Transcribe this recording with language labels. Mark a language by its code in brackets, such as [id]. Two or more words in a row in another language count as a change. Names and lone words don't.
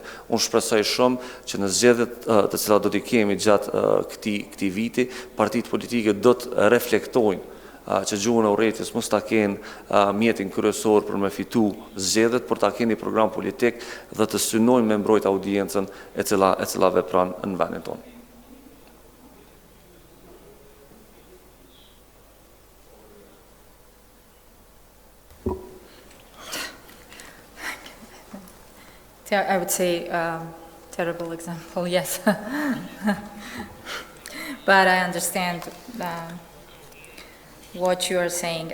[sq] Unë shpresoj shumë që në zgjedhjet të cilat do t'i kemi gjatë këtij viti, partitë politike do të reflektojnë që gjuhën e urrëties mos ta kenë mjetin kryesor për me fitu zgjedhjet, por ta kenë një program politik dhe të synojnë me mbrojt audiencën e cila vepron në vendin tonë. [en] I would say terrible example, yes. But I understand what you are saying.